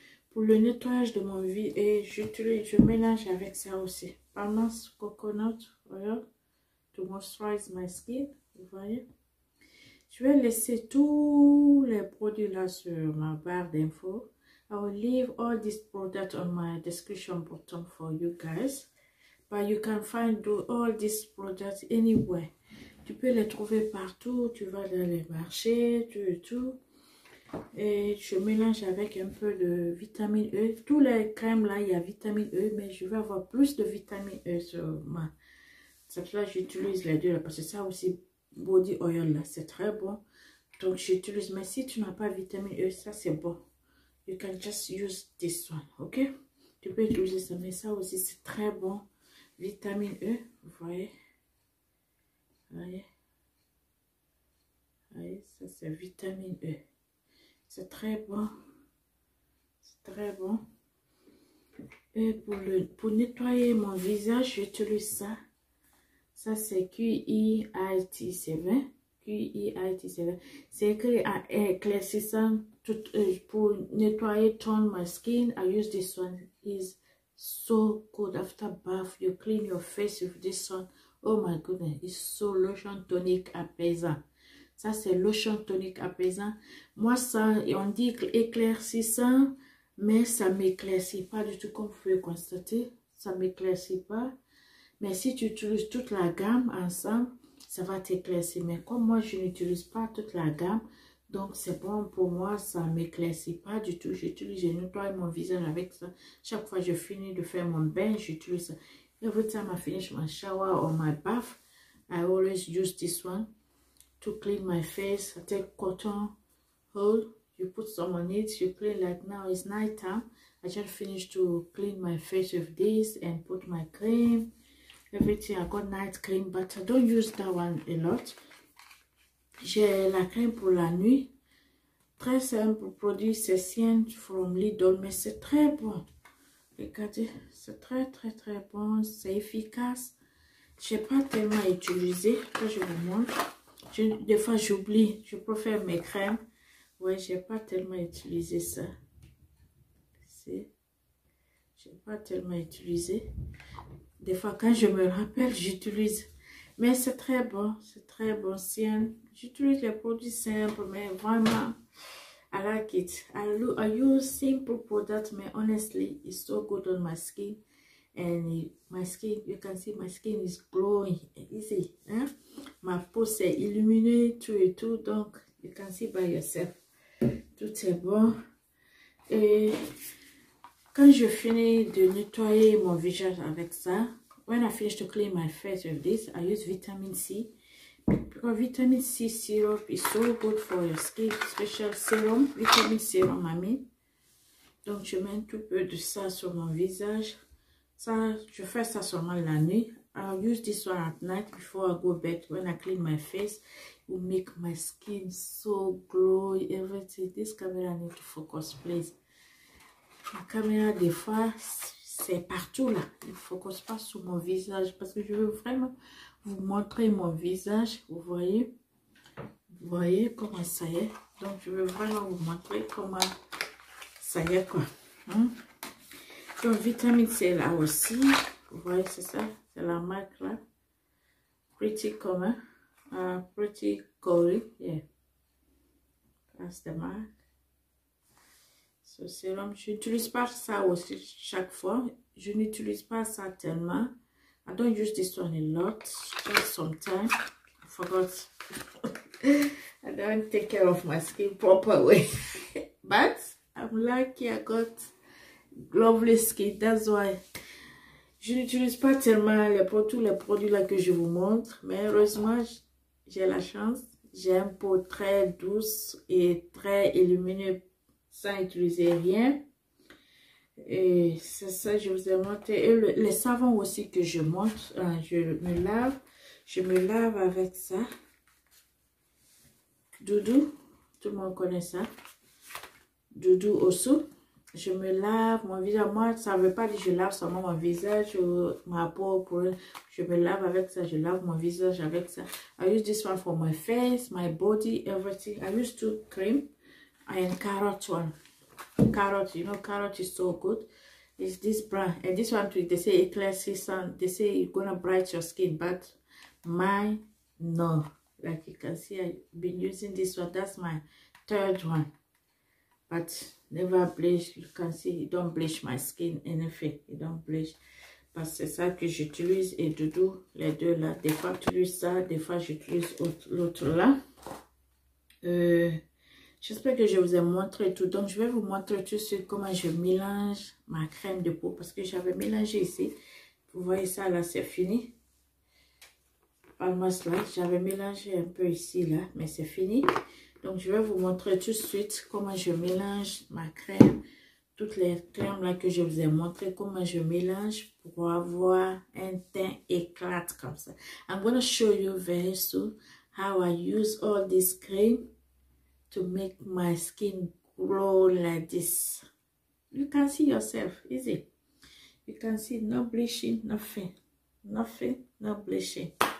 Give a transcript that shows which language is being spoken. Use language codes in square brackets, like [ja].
[fr] Pour le nettoyage de mon vie, et je mélange avec ça aussi. [en] Palmas Coconut Oil to moisturize my skin. [fr] Vous voyez? Je vais laisser tous les produits là sur ma barre d'infos. [en] I will leave all these products on my description bottom for you guys. But you can find all these products anywhere. [fr] Tu peux les trouver partout. Tu vas dans les marchés, tout. Et je mélange avec un peu de vitamine E. Tous les crèmes là, il y a vitamine E, mais je vais avoir plus de vitamine E sur ma. C'est pour ça que j'utilise les 2 là, parce que ça aussi, body oil là, c'est très bon. Donc j'utilise, mais si tu n'as pas vitamine E, ça c'est bon. [en] You can just use this one, ok? [fr] Tu peux utiliser ça, mais ça aussi c'est très bon. Vitamine E, vous voyez. Voyez. Voyez, ça c'est vitamine E. C'est très bon. C'est très bon. Et pour nettoyer mon visage, j'utilise ça. Ça c'est QIIT7. QIIT7. C'est écrit à éclaircissant pour nettoyer [en] tone my skin. I use this one. Is so good. After bath, you clean your face with this one. Oh my goodness, it's so [fr] lotion tonique apaisant. Ça c'est lotion tonique apaisant. Moi ça, on dit éclaircissant, mais ça m'éclaircit pas du tout comme vous pouvez constater. Ça m'éclaircit pas. Mais si tu utilises toute la gamme ensemble, ça va t'éclaircir. Mais comme moi, je n'utilise pas toute la gamme, donc c'est bon pour moi, ça ne m'éclaircit pas du tout. Je nettoie mon visage avec ça. Chaque fois que je finis de faire mon bain, j'utilise ça. [en] Every time I finish my shower or my bath, I always use this one to clean my face. I take cotton wool, you put some on it, you clean. Like now it's night time. I just finished to clean my face with this and put my cream. Everything. I got night cream, but I don't use that one a lot. [fr] J'ai la crème pour la nuit. Très simple produit, c'est Sien from Lidl, mais c'est très bon. Regardez, c'est très bon, c'est efficace. Je n'ai pas tellement utilisé, que je vous montre. Des fois j'oublie, je préfère mes crèmes. Ouais, j'ai pas tellement utilisé ça. J'ai pas tellement utilisé. Des fois, quand je me rappelle, j'utilise. Mais c'est très bon, Sien. J'utilise les produits simples, mais vraiment, [en] I like it. I use simple products, but honestly, it's so good on my skin. And my skin, you can see my skin is glowing. Easy, hein? [fr] Ma peau s'est illuminée, tout et tout. [en] Donc, you can see by yourself. [fr] Tout est bon. Et quand je finis de nettoyer mon visage avec ça, [en] when I finish to clean my face with this, I use vitamin C. Because vitamin C syrup is so good for your skin, special serum, vitamin serum, I mean. [fr] Donc, je mets un tout peu de ça sur mon visage. Ça, je fais ça seulement la nuit. [en] I'll use this one at night before I go bed. When I clean my face, it will make my skin so glowy, everything. This camera need to focus, please. [fr] La caméra, des fois, c'est partout là. Il ne focus pas sur mon visage parce que je veux vraiment vous montrer mon visage. Vous voyez comment ça y est. Donc, je veux vraiment vous montrer comment ça y est, quoi. Donc, vitamine C là aussi. Vous voyez, c'est ça. C'est la marque là. Pretty Common. [en] Pretty Cory. Yeah. That's the mark. [fr] Ce sérum, je n'utilise pas ça aussi chaque fois. Je n'utilise pas ça tellement. [en] I don't use this one a lot. Just sometimes. I forgot. I don't take care of my skin proper way. But I'm lucky I got lovely skin. That's why. [fr] Je n'utilise pas tellement tous les produits là que je vous montre. Mais heureusement, j'ai la chance. J'ai une peau très douce et très illuminée, sans utiliser rien. Et c'est ça, je vous ai montré. Et les savons aussi que je montre, je me lave avec ça. Doudou, tout le monde connaît ça. Doudou aussi. Je me lave mon visage. Moi, ça ne veut pas dire que je lave seulement mon visage ou ma peau. Je me lave avec ça. Je lave mon visage avec ça. [en] I use this one for my face, my body, everything. I use two cream. And carrot one. Carrot, you know, carrot is so good. It's this brand. And this one, they say éclaircissant. They say it's gonna brighten your skin. But mine, no. Like you can see, I've been using this one. That's my third one. But never bleach. You can see, it don't bleach my skin, anything. It don't bleach. [fr] Parce que c'est ça que j'utilise. Et Doudou, les deux là. Des fois, j'utilise ça. Des fois, j'utilise l'autre là. J'espère que je vous ai montré tout. Donc, je vais vous montrer tout de suite comment je mélange ma crème de peau. Parce que j'avais mélangé ici. Vous voyez ça, là, c'est fini. Almost là. J'avais mélangé un peu ici, là. Mais c'est fini. Donc, je vais vous montrer tout de suite comment je mélange ma crème toutes les crèmes là que je vous ai montré, comment je mélange pour avoir un teint éclate comme ça. [en] I'm gonna show you very soon how I use all this cream to make my skin glow like this. You can see yourself, easy. You can see no bleaching, nothing, no bleaching.